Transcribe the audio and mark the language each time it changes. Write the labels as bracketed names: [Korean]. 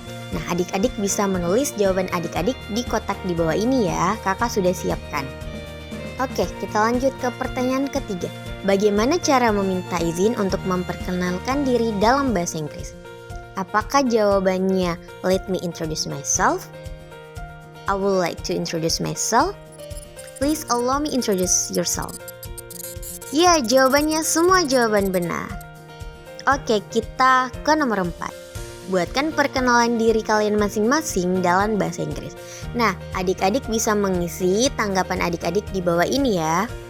[Indonesian] Nah, adik-adik bisa menulis jawaban adik-adik di kotak di bawah ini ya, kakak sudah siapkan. Oke, kita lanjut ke pertanyaan ketiga. Bagaimana cara meminta izin untuk memperkenalkan diri dalam bahasa Inggris? Apakah jawabannya [English] let me introduce myself? I would like to introduce myself. Please allow me introduce yourself. [Indonesian] Ya, jawabannya semua jawaban benar. Oke, kita ke nomor 4. Buatkan perkenalan diri kalian masing-masing dalam bahasa Inggris. Nah, adik-adik bisa mengisi tanggapan adik-adik di bawah ini ya.